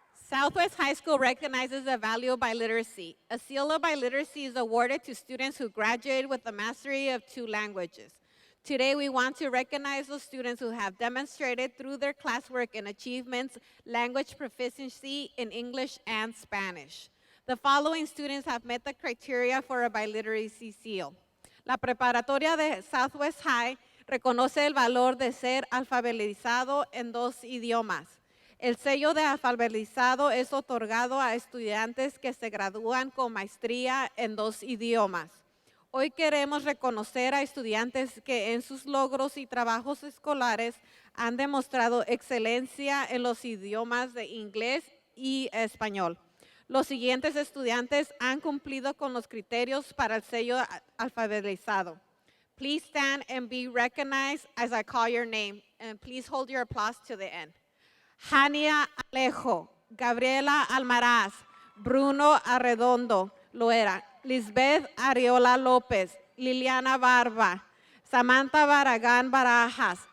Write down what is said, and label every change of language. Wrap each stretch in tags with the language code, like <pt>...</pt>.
<en>Southwest High School recognizes the value of biliteracy. A seal of biliteracy is awarded to students who graduate with the mastery of 2 languages. Today, we want to recognize those students who have demonstrated through their classwork and achievements language proficiency in English and Spanish. The following students have met the criteria for a biliteracy seal.</en> <es>La preparatoria de Southwest High reconoce el valor de ser alfabetizado en 2 idiomas. El sello de alfabetizado es otorgado a estudiantes que se gradúan con maestría en 2 idiomas. Hoy queremos reconocer a estudiantes que en sus logros y trabajos escolares han demostrado excelencia en los idiomas de inglés y español. Los siguientes estudiantes han cumplido con los criterios para el sello alfabetizado.</es> <en>Please stand and be recognized as I call your name, and please hold your applause to the end. Jania Alejo, Gabriela Almaraz, Bruno Arredondo Loera, Lisbeth Ariola López, Liliana Barba, Samantha Barragan Barajas.</en>